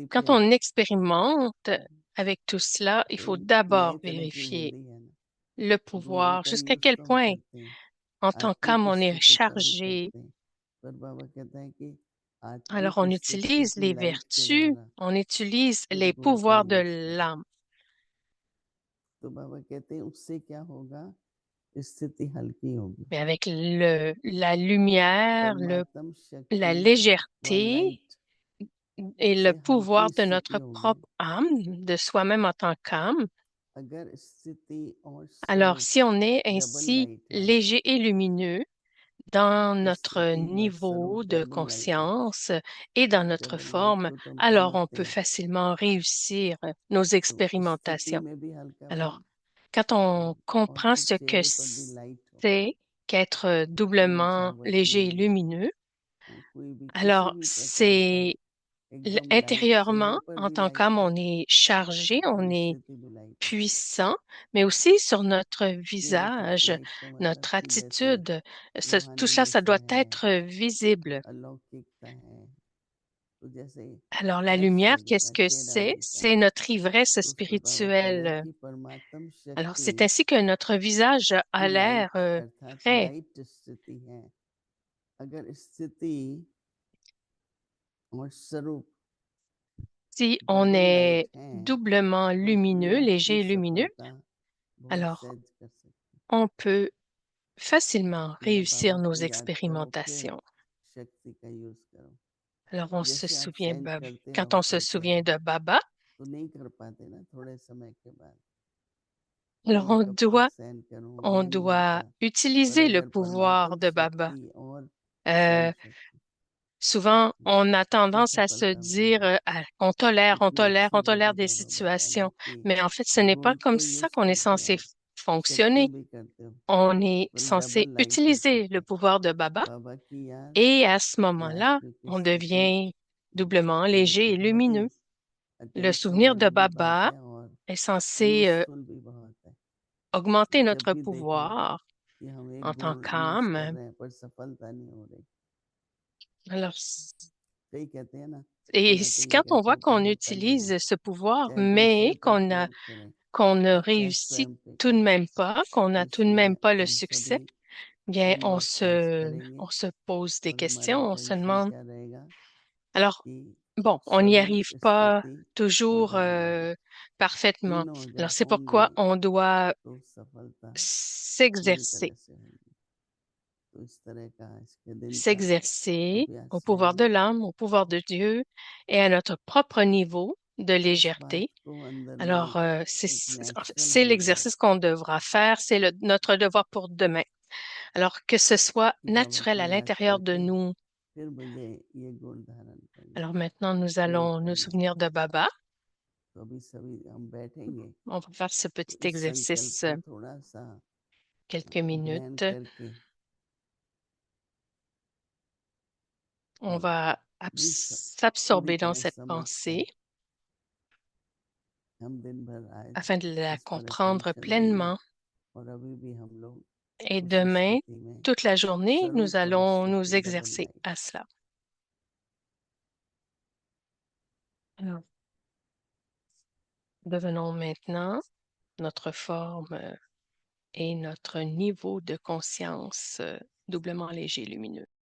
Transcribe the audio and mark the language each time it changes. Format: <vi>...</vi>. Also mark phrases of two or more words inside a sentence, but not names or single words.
<fr>quand</fr> <hi>पे</hi> <fr>on expérimente avec tout cela, il</fr> <hi>तो</hi> <fr>faut</fr> <hi>नए</hi> <fr>d'abord</fr> <hi>तरह की</hi> <fr>vérifier</fr> <hi>विधि है ना,</hi> <fr>le</fr> <hi>गुणों</hi> <fr>pouvoir,</fr> <hi>का</hi> <fr>jusqu'à</fr> <hi>यूज</hi> <fr>quel</fr> <hi>तो हम</hi> <fr>point,</fr> <hi>करते हैं,</hi> <fr>en tant</fr> <hi>आत्मिक</hi> <fr>qu'âme, on est</fr> <hi>स्थिति का भी</hi> <fr>chargé.</fr> <hi>करते हैं, पर बाबा कहता है कि</hi> <fr>Alors,</fr> <hi>आत्मिक</hi> <fr>on</fr> <hi>स्थिति</hi> <fr>utilise</fr> <hi>की</hi> <fr>les</fr> <hi>लाइट के</hi> <fr>vertus,</fr> <hi>द्वारा</hi> <fr>on utilise</fr> <hi>फिर</hi> <fr>les</fr> <hi>गुण का</hi> <fr>pouvoirs</fr> <hi>यूज</hi> <fr>de</fr> <hi>करो।</hi> <fr>l'âme.</fr> <hi>तो बाबा कहते हैं उससे क्या होगा, स्थिति हल्की होगी,</hi> <fr>Mais avec la lumière,</fr> <hi>परमात्म</hi> <fr>la</fr> <hi>शक्ति व</hi> <fr>légèreté</fr> <hi>लाइट</hi> <fr>et le</fr> <hi>से हल्की</hi> <fr>pouvoir de</fr> <hi>स्थिति</hi> <fr>notre</fr> <hi>होगी।</hi> <fr>propre âme, de soi-même en tant qu'âme.</fr> <hi>अगर स्थिति और</hi> <fr>Alors,</fr> <hi>स्वरूप</hi> <fr>si on est</fr> <hi>डबल</hi> <fr>ainsi</fr> <hi>लाइट है,</hi> <fr>léger et lumineux dans notre</fr> <hi>स्थिति व</hi> <fr>niveau</fr> <hi>स्वरूप</hi> <fr>de</fr> <en>double light</en> <hi>है,</hi> <fr>conscience et dans notre</fr> <en>double light</en> <fr>forme,</fr> <hi>को तो हम</hi> <fr>alors on</fr> <hi>समझते</hi> <fr>peut</fr> <hi>हैं,</hi> <fr>facilement réussir nos</fr> <hi>तो स्थिति</hi> <fr>expérimentations.</fr> <hi>में भी</hi> <fr>Alors,</fr> <hi>हल्कापन</hi> <fr>quand on</fr> <hi>और</hi> <fr>comprend</fr> <hi>फिर</hi> <fr>ce que</fr> <hi>चेहरे पर भी लाइट हो,</hi> <fr>c'est qu'être doublement</fr> <hi>मुरझावट</hi> <fr>léger et</fr> <hi>नहीं,</hi> <fr>lumineux,</fr> <hi>कोई भी किसी</hi> <fr>alors</fr> <hi>भी प्रकार का</hi> <fr>c'est</fr> <hi>एकदम लाइट, चेहरे</hi> <fr>intérieurement,</fr> <hi>पर</hi> <fr>en</fr> <hi>भी</hi> <fr>tant</fr> <hi>लाइट</hi> <fr>qu'âme,</fr> <hi>है</hi> <fr>on est chargé, on</fr> <hi>और</hi> <fr>est</fr> <hi>स्थिति भी लाइट है।</hi> <fr>puissant, mais aussi sur notre</fr> <hi>चेहरे पर</hi> <fr>visage,</fr> <hi>लाइट का मतलब</hi> <fr>notre</fr> <hi>कि जैसे</hi> <fr>attitude. Tout</fr> <hi>रूहानी</hi> <fr>ça, ça</fr> <hi>नशा</hi> <fr>doit</fr> <hi>है,</hi> <fr>être visible.</fr> <hi>अलौकिकता है, तो जैसे</hi> <fr>Alors, la</fr> <hi>फ्रेश</hi> <fr>lumière, qu'est-ce</fr> <hi>लगेगा,</hi> <fr>que</fr> <hi>चेहरा</hi> <fr>c'est?</fr> <hi>लगेगा,</hi> <fr>C'est notre ivresse</fr> <hi>तो उस पर बाबा कह रहे हैं</hi> <fr>spirituelle.</fr> <hi>कि परमात्म</hi> <fr>Alors,</fr> <hi>शक्ति</hi> <fr>c'est ainsi que notre visage</fr> <hi>की</hi> <fr>a l'air</fr> <hi>लाइट अर्थात</hi> <fr>frais.</fr> <hi>लाइट स्थिति है। अगर स्थिति और स्वरूप</hi> <fr>Si on</fr> <en>double light</en> <fr>est</fr> <hi>है,</hi> <fr>doublement</fr> <hi>तो भी</hi> <fr>lumineux,</fr> <hi>आपकी</hi> <fr>léger et lumineux,</fr> <hi>सफलता बहुत</hi> <fr>alors</fr> <hi>सहज कर सकते हैं।</hi> <fr>on peut facilement</fr> <hi>मतलब बाबा</hi> <fr>réussir nos</fr> <hi>को याद करो, फिर</hi> <fr>expérimentations.</fr> <hi>शक्ति का यूज करो।</hi> <fr>Alors, on se</fr> <hi>जैसे आप</hi> <fr>souvient,</fr> <hi>सेंस करते</hi> <fr>quand</fr> <hi>रहो</hi> <fr>on se</fr> <hi>करते</hi> <fr>souvient</fr> <hi>रहो,</hi> <fr>de Baba,</fr> <hi>तो नहीं कर पाते ना थोड़े समय के बाद, कि</hi> <fr>alors</fr> <hi>मैं कब तक सहन करूं,</hi> <fr>on</fr> <hi>ये नहीं</hi> <fr>doit</fr> <hi>होता। पर</hi> <fr>utiliser le</fr> <hi>अगर</hi> <fr>pouvoir</fr> <hi>परमात्म</hi> <fr>de Baba.</fr> <hi>शक्ति और स्वरूप Euh, शक्ति</hi> <fr>Souvent, on a</fr> <hi>तो</hi> <fr>tendance à se</fr> <hi>सफलता</hi> <fr>dire,</fr> <hi>मिलेगी।</hi> <fr>on tolère, on</fr> <hi>इतनी</hi> <fr>tolère,</fr> <hi>अच्छी</hi> <fr>on tolère</fr> <hi>विधि</hi> <fr>des</fr> <hi>बाबा बता रहे हैं</hi> <fr>situations.</fr> <hi>कि</hi> <fr>Mais en fait, ce n'est pas</fr> <hi>गुण</hi> <fr>comme</fr> <hi>तो</hi> <fr>ça</fr> <hi>यूज</hi> <fr>qu'on est</fr> <hi>करते हो</hi> <fr>censé</fr> <hi>आप,</hi> <fr>fonctionner.</fr> <hi>शक्तियां भी करते हो,</hi> <fr>On est</fr> <hi>पर</hi> <fr>censé</fr> <en>double light</en> <fr>utiliser le</fr> <hi>स्थिति,</hi> <fr>pouvoir de Baba</fr> <hi>बाबा की याद</hi> <fr>et à ce</fr> <hi>या</hi> <fr>moment-là,</fr> <hi>आत्मिक</hi> <fr>on</fr> <hi>स्थिति,</hi> <fr>devient doublement</fr> <hi>ये</hi> <fr>léger</fr> <hi>तो</hi> <fr>et</fr> <hi>बहुत ही</hi> <fr>lumineux. Le</fr> <hi>अटेंशन</hi> <fr>souvenir de</fr> <hi>वाली भी बात</hi> <fr>Baba</fr> <hi>है और</hi> <fr>est censé</fr> <hi>यूजफुल भी बहुत है।</hi> <fr>augmenter</fr> <hi>जब</hi> <fr>notre</fr> <hi>भी देखो</hi> <fr>pouvoir</fr> <hi>कि हम एक</hi> <fr>en tant</fr> <hi>गुण यूज कर</hi> <fr>qu'âme.</fr> <hi>रहे हैं पर सफलता नहीं हो रही,</hi> <fr>Alors,</fr> <hi>कई कहते हैं ना कि</hi> <fr>et</fr> <hi>मैं तो ये</hi> <fr>quand on</fr> <hi>कहता</hi> <fr>voit</fr> <hi>हूँ कि</hi> <fr>qu'on</fr> <hi>होता नहीं है,</hi> <fr>utilise ce pouvoir,</fr> <hi>चाहे दूसरे</hi> <fr>mais</fr> <hi>पर</hi> <fr>qu'on a</fr> <hi>प्रयोग करें</hi> <fr>qu'on ne</fr> <hi>चाहे</hi> <fr>réussit</fr> <hi>स्वयं पे</hi> <fr>tout de</fr> <hi>करें,</hi> <fr>même pas, qu'on</fr> <hi>तो</hi> <fr>n'a tout de</fr> <hi>इसलिए</hi> <fr>même pas le</fr> <hi>हम</hi> <fr>succès,</fr> <hi>सभी</hi> <fr>bien,</fr> <hi>पूर्ण और सहज करेंगे</hi> <fr>on se pose des</fr> <hi>और हमारा</hi> <fr>questions, on se</fr> <hi>अटेंशन</hi> <fr>demande,</fr> <hi>क्या रहेगा</hi> <fr>alors,</fr> <hi>कि</hi> <fr>bon, on n'y</fr> <hi>स्वरूप</hi> <fr>arrive pas</fr> <hi>स्थिति और</hi> <fr>toujours</fr> <en>double light,</en> <fr>parfaitement.</fr> <hi>तीनों अगर</hi> <fr>Alors, c'est</fr> <hi>होंगे</hi> <fr>pourquoi on doit</fr> <hi>तो सफलता पूरी</hi> <fr>s'exercer,</fr> <hi>तरह से होगी। तो इस तरह का इसके दिन का</hi> <fr>s'exercer au</fr> <hi>अभ्यास</hi> <fr>pouvoir</fr> <hi>रहेगा।</hi> <fr>de l'âme, au pouvoir de Dieu et à notre propre niveau de</fr> <hi>इस बात</hi> <fr>légèreté.</fr> <hi>को अंदर</hi> <fr>Alors,</fr> <hi>में एक नेचुरल</hi> <fr>c'est</fr> <hi>हो जाए</hi> <fr>l'exercice qu'on devra faire, c'est notre devoir pour demain. Alors, que ce soit</fr> <hi>कि बाबा</hi> <fr>naturel</fr> <hi>को</hi> <fr>à</fr> <hi>याद</hi> <fr>l'intérieur de</fr> <hi>करके</hi> <fr>nous.</fr> <hi>फिर मुझे ये गुण धारण करना</hi> <fr>Alors maintenant, nous</fr> <hi>प्रयोग</hi> <fr>allons nous</fr> <hi>करना है।</hi> <fr>souvenir de Baba.</fr> <hi>तो अभी सभी हम बैठेंगे,</hi> <fr>On va faire ce</fr> <hi>तो</hi> <fr>petit</fr> <hi>इस संकल्प</hi> <fr>exercice</fr> <hi>को थोड़ा सा</hi> <fr>quelques</fr> <hi>ग्रहण</hi> <fr>minutes.</fr> <hi>करके</hi> <fr>On</fr> <hi>और</hi> <fr>va</fr> <hi>पूरी पूरी</hi> <fr>s'absorber dans</fr> <hi>तरह</hi> <fr>cette</fr> <hi>समझ कर</hi> <fr>pensée</fr> <hi>हम दिन भर आज</hi> <fr>afin de la</fr> <hi>इस पर</hi> <fr>comprendre</fr> <hi>अटेंशन देंगे</hi> <fr>pleinement.</fr> <hi>और अभी भी हम लोग</hi> <fr>Et</fr> <hi>उस</hi> <fr>demain,</fr> <hi>स्थिति में</hi> <fr>toute la journée, nous</fr> <hi>स्वरूप और</hi> <fr>allons nous</fr> <hi>स्थिति डबल</hi> <fr>exercer</fr> <hi>लाइट।</hi> <fr>à cela. Alors, devenons maintenant notre forme et notre niveau de conscience doublement léger, lumineux.</fr>